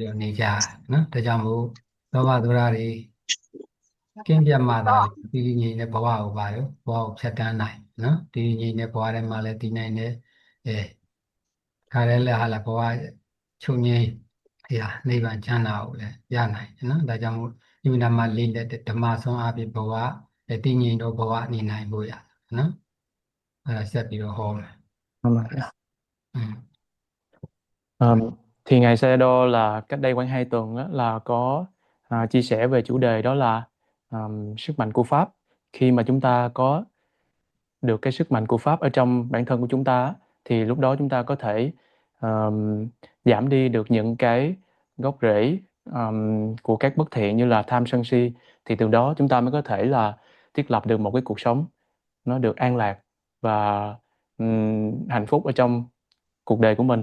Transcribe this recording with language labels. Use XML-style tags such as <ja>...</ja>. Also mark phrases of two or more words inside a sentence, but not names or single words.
<my>တော့နေကြနော်ဒါကြောင့်မို့လောဘဒေါသတွေကင်းပြတ်မှသာဒီငြိမ်တဲ့ဘဝကိုပါရောဘဝကိုဖြတ်တန်းနိုင်နော်ဒီငြိမ်တဲ့ဘဝထဲမှာလည်းတည်နိုင်တယ်ခါရဲလည်းဟာလာဘဝချုပ်ငြိမ်းရာနိဗ္ဗာန်ချမ်းသာကိုလည်းရနိုင်တယ်နော်ဒါကြောင့်မို့ဒီနာမှာလေးလက်တဲ့ဓမ္မဆုံးအဖြစ်ဘဝတည်ငြိမ်သောဘဝနေနိုင်ဖို့ရနော်အဲ့ဒါဆက်ပြီးတော့ဟောမယ်</my> <vi>Vâng ạ. อืม Thì Ngài Sayadaw là cách đây khoảng 2 tuần á, là có chia sẻ về chủ đề đó là sức mạnh của Pháp. Khi mà chúng ta có được cái sức mạnh của Pháp ở trong bản thân của chúng ta á, thì lúc đó chúng ta có thể giảm đi được những cái gốc rễ của các bất thiện như là tham sân si, thì từ đó chúng ta mới có thể là thiết lập được một cái cuộc sống nó được an lạc và hạnh phúc ở trong cuộc đời của mình.</vi>